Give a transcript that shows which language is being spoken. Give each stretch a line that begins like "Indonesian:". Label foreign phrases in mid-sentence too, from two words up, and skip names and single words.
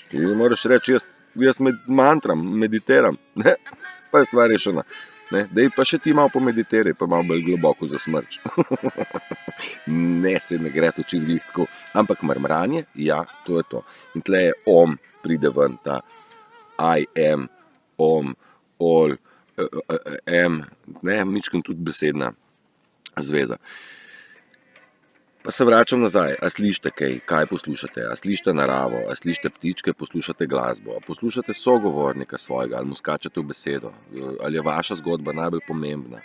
Slovenian: Ti moraš reči, jaz mantram, meditiram, pa je stvar rešena. Dej pa še ti malo pomeditiraj, pa malo bolj globoko za smrč. Ne, se ne gre to čisto glih tako, ampak mrmranje, ja, to je to. In tle je om, pride ven ta
English: I am,
Slovenian: om, all, am, mičkam tudi besedna zveza. Pa se vračam nazaj, a slišite kaj poslušate, a slišite naravo, a slišite ptičke, poslušate glasbo, a poslušate sogovornika svojega, ali mu skačete v besedo, ali je vaša zgodba najbolj pomembna.